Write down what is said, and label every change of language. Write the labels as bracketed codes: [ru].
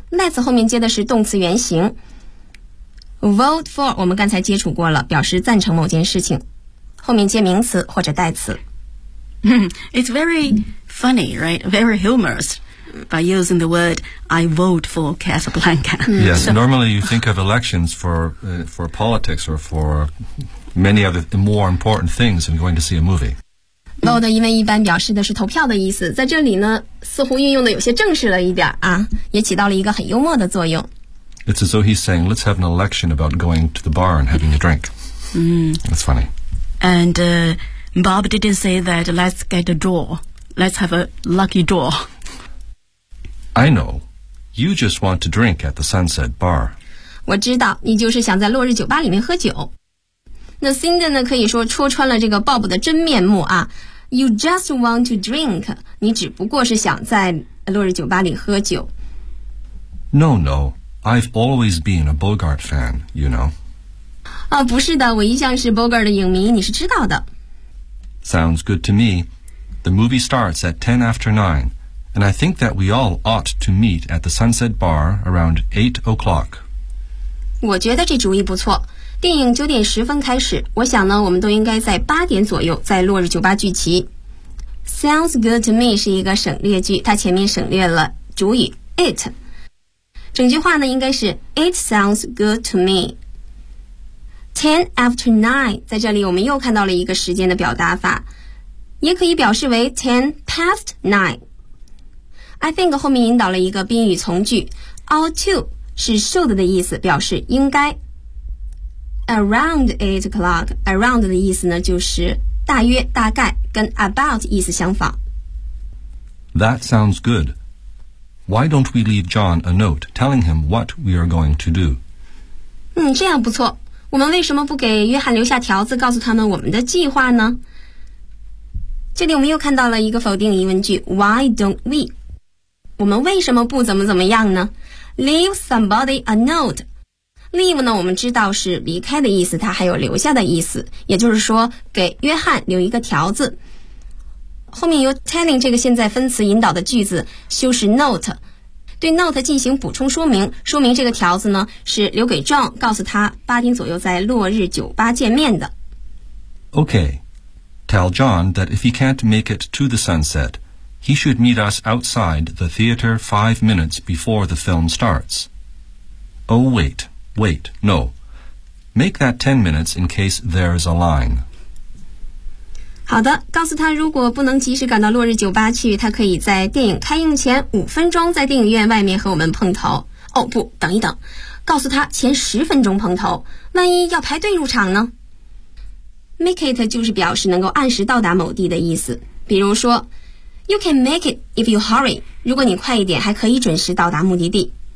[zh] Let's 后面接的是动词原形。Vote for 我们刚才接触过了，表示赞成某件事情，后面接名词或者代词。 [en] It's very funny, right? Very humorous by using the word I vote for Casablanca. Yes, normally you think of elections for politics or for many other more important things than going to see a movie. [zh] Vote 因为一般表示的是投票的意思，在这里呢似乎运用的有些正式了一点啊，也起到了一个很幽默的作用。 [en] It's as though he's saying, let's have an election about going to the bar and having a drink. That's funny. And Bob didn't say that let's get a draw. Let's have a lucky draw. I know. You just want to drink at the Sunset Bar. [zh] 我知道，你就是想在落日酒吧里面喝酒。那 Cindy 呢，可以说戳穿了这个 Bob 的真面目啊。 [en] You just want to drink. [zh] 你只不过是想在落日酒吧里喝酒。 [en] No. I've always been a Bogart fan, you know. [zh] 啊，不是的，我一向是 Bogart 的影迷，你是知道的。 [en] Sounds good to me. The movie starts at 10 after 9, and I think that we all ought to meet at the Sunset Bar around 8 o'clock. [zh] 我觉得这主意不错。电影九点十分开始，我想呢，我们都应该在八点左右在落日酒吧聚齐。 Sounds good to me 是一个省略句，它前面省略了主语 it。整句话呢，应该是 [en] It sounds good to me. [zh] 10 after 9, 在这里我们又看到了一个时间的表达法，也可以表示为 10 past 9. I think 后面引导了一个宾语从句， ought to 是 should 的意思，表示应该。 Around 8 o'clock, around 的意思呢，就是大约、大概，跟 about 意思相仿。 [en] That sounds good. Why don't we leave John a note telling him what we are going to do? [zh] 这样不错。我们为什么不给约翰留下条子告诉他们我们的计划呢？这里我们又看到了一个否定疑问句， Why don't we? 我们为什么不怎么怎么样呢？ [en] Leave somebody a note. [zh] Leave 呢，我们知道是离开的意思，它还有留下的意思，也就是说给约翰留一个条子。后面由 telling 这个现在分词引导的句子修饰 note， 对 note 进行补充说明，说明这个条子呢是留给 John， 告诉他八点左右在落日酒吧见面的。 [en] Okay, tell John that if he can't make it to the sunset, he should meet us outside the theater 5 minutes before the film starts. Oh, wait, no. Make that 10 minutes in case there is a line. [zh] 好的，告诉他如果不能及时赶到落日酒吧去，他可以在电影开映前5分钟在电影院外面和我们碰头。哦，不，等一等，告诉他前10分钟碰头，万一要排队入场呢？ Make it 就是表示能够按时到达某地的意思。比如说 [en] You can make it if you hurry， [zh] 如果你快一点还可以准时到达目的地。